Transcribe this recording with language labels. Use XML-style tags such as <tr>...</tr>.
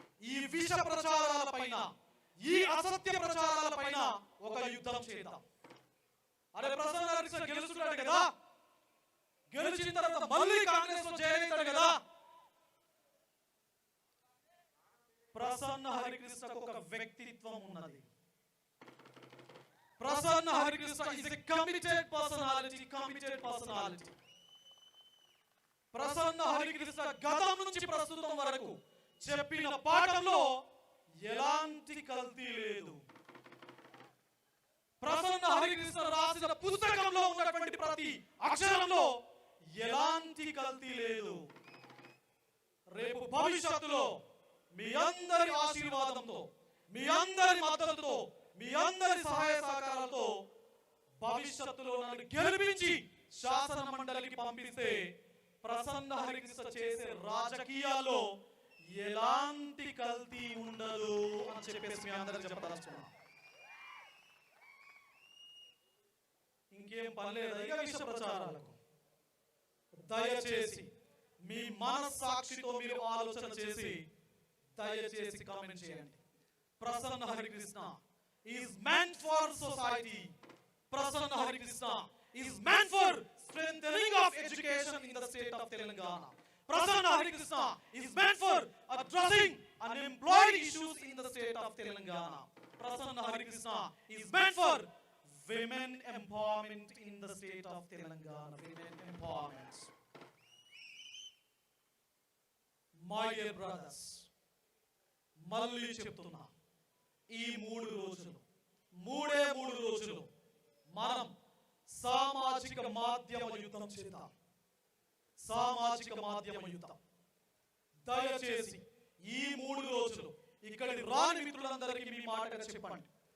<te>ఈ విష ప్రచారాల పైన, ఈ అసత్య ప్రచారాల పైన ఒక యుద్ధం చేద్దాం. అరే ప్రసన్న హరికృష్ణ గెలుచున్నాడు కదా, గెలిచిన తర్వాత మళ్ళీ కాంగ్రెస్ లో చేరేస్తాడు కదా. ప్రసన్న హరికృష్ణకు ఒక వ్యక్తిత్వం ఉన్నది.</te> <en>Prasanna Harikrishna is a committed personality.</en> <te>Prasanna Harikrishna గతం నుంచి ప్రస్తుతం వరకు చెప్పిన పాఠంలో ఎలాంటి కల్తీ లేదు. ప్రసన్న హరికృష్ణ రాసిన పుస్తకంలో ఉన్నటువంటి ప్రతి అక్షరంలో ఎలాంటి కల్తీ లేదు. రేపు భవిష్యత్తులో మీ అందరి ఆశీర్వాదంతో, మీ అందరి మద్దతుతో, మీ అందరి సహాయ సహకారాలతో భవిష్యత్తులో నన్ను గెలిపించి శాసన మండలికి పంపిస్తే ప్రసన్న హరికృష్ణ చేసే రాజకీయాల్లో ఎలాంటి కల్తీ ఉండదు అని చెప్పేసి మీ అందరికి చెప్పదలుచుకున్నా. ఇంకేం పని లేదా ఇక విష ప్రచారాలకు? దయచేసి మీ మనస్సాక్షితో మీరు ఆలోచన చేసి దయచేసి కామెంట్ చేయండి.</te> <en>Prasanna Harikrishna is meant for society. Prasanna Harikrishna is meant for strengthening of education in the state of Telangana. Prasanna Harikrishna is meant for addressing unemployed issues in the state of Telangana. Prasanna Harikrishna is meant for women empowerment in the state of Telangana. Women empowerment. My dear brothers,</en> <te>మళ్ళీ చెప్తున్నా, ఈ 3 రోజులు, 3 రోజులు మనం సామాజిక మాధ్యమ యుద్ధం చేద్దాం. సామాజిక మాధ్యమ యుద్ధం. దయచేసి ఈ 3 రోజులు ఇక్కడి రాని మిత్రులందరికీ మీ మాటగా చెప్పండి.</te>